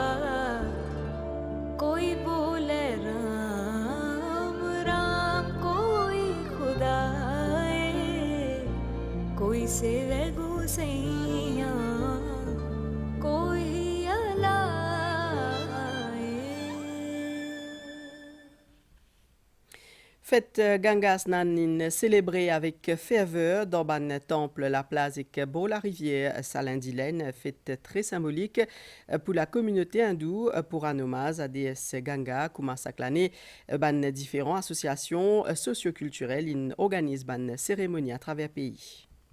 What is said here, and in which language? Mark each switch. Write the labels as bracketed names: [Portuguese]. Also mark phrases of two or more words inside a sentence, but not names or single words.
[Hindi] कोई बोले राम राम कोई खुदाए कोई सेवे गुसैया कोई अलाए. [French] Fête Gangasnan célébrée avec ferveur dans un temple la place et beau la rivière Salindilène, fête très symbolique pour la communauté hindoue pour un hommage à déesse Ganga, comme chaque année, différentes associations socioculturelles organisent une cérémonie à travers le pays.